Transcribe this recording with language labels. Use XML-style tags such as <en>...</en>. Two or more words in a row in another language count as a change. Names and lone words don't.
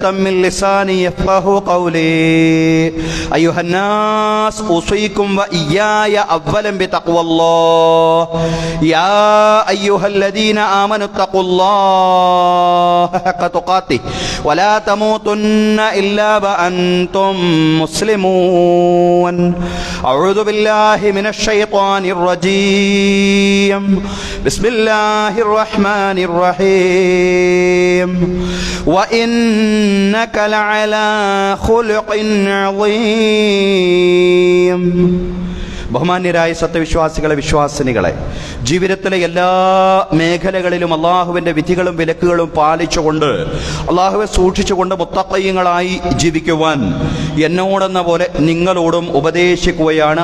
<ar>من لساني يفقهوا قولي أيها الناس أوصيكم وإياي أولا بتقوى الله يا أيها الذين آمنوا اتقوا الله حق تقاته ولا تموتن إلا وأنتم مسلمون أعوذ بالله من الشيطان الرجيم بسم الله الرحمن الرحيم وإنك لعلى خلق عظيم</ar> <ml>ബഹുമാന്യരായ സത്യവിശ്വാസികളെ, വിശ്വാസിനികളെ, ജീവിതത്തിലെ എല്ലാ മേഖലകളിലും അള്ളാഹുവിൻ്റെ വിധികളും വിലക്കുകളും പാലിച്ചുകൊണ്ട് അള്ളാഹുവെ സൂക്ഷിച്ചുകൊണ്ട് മുത്തഖീങ്ങളായി ജീവിക്കുവാൻ എന്നോടെന്ന പോലെ നിങ്ങളോടും ഉപദേശിക്കുകയാണ്.</ml>